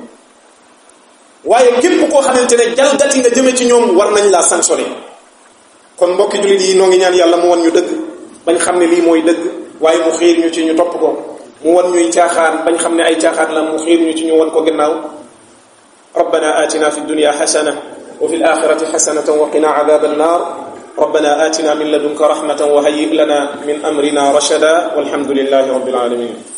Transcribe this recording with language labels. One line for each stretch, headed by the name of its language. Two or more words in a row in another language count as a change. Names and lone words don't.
Wolof: waaye képp koo xamante ne jalgati nga jëme ci ñoom war nañ laa sanctionner kon mbokki jullit yi noo ngi ñaan yàlla mu wan ñu dëgg bañ xam ne lii mooy dëgg waaye mu xiir ñu ci ñu topp ko mu wan ñuy caaxaan bañ xam ne ay caaxaan la mu xiir ñu ci ñu wan ko gannaaw
Arabic: ربنا آتنا في الدنيا حسنة وفي الآخرة حسنة وقنا عذاب النار ربنا آتنا من لدنك رحمة وهيئ لنا من أمرنا رشدا والحمد لله رب العالمين